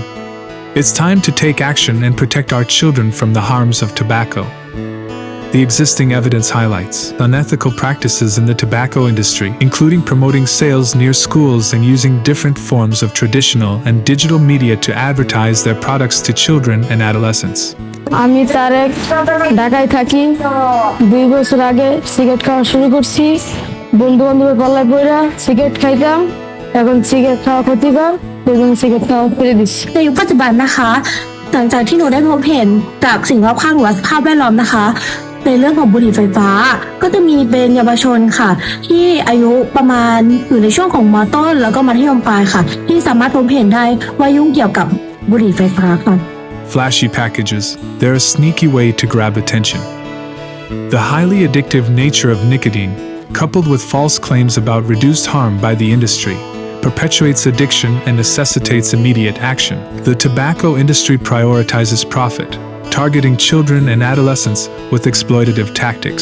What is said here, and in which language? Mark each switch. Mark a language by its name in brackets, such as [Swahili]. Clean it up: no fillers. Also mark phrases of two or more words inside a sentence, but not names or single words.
[English] It's time to take action and protect our children from the harms of tobacco. The existing evidence highlights unethical practices in the tobacco industry, including promoting sales near schools and using different forms of traditional and digital media to advertise their products to children and adolescents. [Bangla] আমি তারেক ঢাকায় থাকি 2 বছর আগে সিগারেট খাওয়া শুরু করছি বন্ধু বান্ধবের পাল্লায় পড়া সিগারেট খাইতাম এখন সিগারেট খাওয়া ক্ষতিকর এবং সিগারেট খাওয়া ছেড়ে দিচ্ছি [Thai] ในยุคปัจจุบันนะคะหลังจากที่หนูได้พบเห็นจากสิ่งรอบข้างหรือว่าสภาพแวดล้อมนะคะในเรื่องของบุหรี่ไฟฟ้าก็จะมีเป็นเยาวชนค่ะที่อายุประมาณอยู่ในช่วงของม. ต้นแล้วก็มัธยมปลายค่ะที่สามารถพบเห็นได้ว่ายุ่งเกี่ยวกับบุหรี่ไฟฟ้าค่ะ [English] Flashy packages, they're a sneaky way to grab attention. The highly addictive nature of nicotine, coupled with false claims about reduced harm by the industry, perpetuates addiction and necessitates immediate action. The tobacco industry prioritizes profit, targeting children and adolescents with exploitative tactics.